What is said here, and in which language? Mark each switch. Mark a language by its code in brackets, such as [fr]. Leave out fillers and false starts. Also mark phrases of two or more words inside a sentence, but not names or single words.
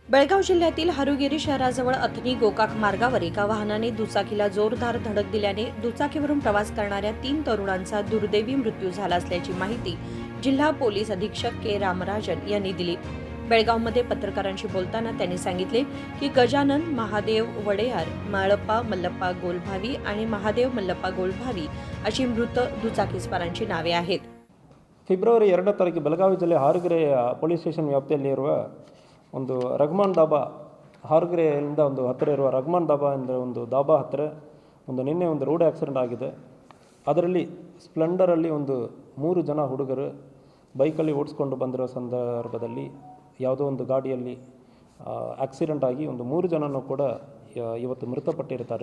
[mr] बेळगाव जिल्ह्यातील हरुगेरी शहराजवळ अथनी गोकाक मार्गावर एका वाहनाने दुचाकीला जोरदार धडक दिल्याने दुचाकीवरून प्रवास करणाऱ्या 3 तरुणांचा दुर्दैवी मृत्यू झाला असल्याची माहिती जिल्हा पोलीस अधीक्षक के रामराजन यांनी दिली. बेळगावमध्ये पत्रकारांशी बोलताना त्यांनी सांगितले की गजानन महादेव वडेयार, माळप्पा मल्लप्पा गोलभावी आणि महादेव मल्लप्पा गोलभावी अशी मृत दुचाकीस्वारांची नावे आहेत. [kn] ಫೆಬ್ರವರಿ 2 ತಾರೀಕು ಬೆಳಗಾವಿ ಜಿಲ್ಲೆ ಹಾರಗೆರೆ [en] police station [kn] ವ್ಯಾಪ್ತಿಯಲ್ಲಿರುವ ಒಂದು ರಹಮಾನ್ ದಾಬಾ, ಹಾರಗೆರೆಯಿಂದ ಒಂದು ಹತ್ತಿರ ಇರುವ ರಹಮಾನ್ ದಾಬಾ ಎಂದರೆ ಒಂದು ದಾಬಾ ಹತ್ತಿರ ನಿನ್ನೆ ಒಂದು [en] road accident [kn] ಆಗಿದೆ. ಅದರಲ್ಲಿ ಸ್ಪ್ಲೆಂಡರಲ್ಲಿ 3 ಜನ ಹುಡುಗರು ಬೈಕಲ್ಲಿ ಓಡಿಸ್ಕೊಂಡು ಬಂದಿರೋ ಸಂದರ್ಭದಲ್ಲಿ ಯಾವುದೋ ಒಂದು ಗಾಡಿಯಲ್ಲಿ ಆಕ್ಸಿಡೆಂಟ್ ಆಗಿ 3 ಜನನೂ ಕೂಡ ಇವತ್ತು ಮೃತಪಟ್ಟಿರ್ತಾರೆ.